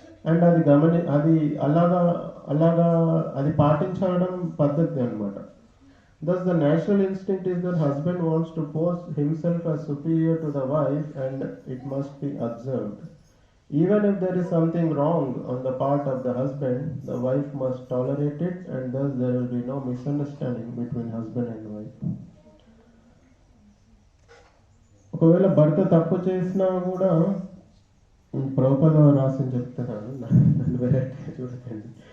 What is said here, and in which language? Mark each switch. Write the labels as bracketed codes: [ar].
[te] And అది అలాగా అది పాటించడం పద్ధతి అనమాట. [en] Thus the natural instinct is that husband wants to pose himself as superior to the wife, and it must be observed. Even if there is something wrong on the part of the husband, the wife must tolerate it, and thus there will be no misunderstanding between husband and wife. [te] ఒకవేళ భర్త తప్పు చేసినా కూడా ప్రభుపాదులు రాసి చెప్తున్నాను, నన్ను variety చూడకండి.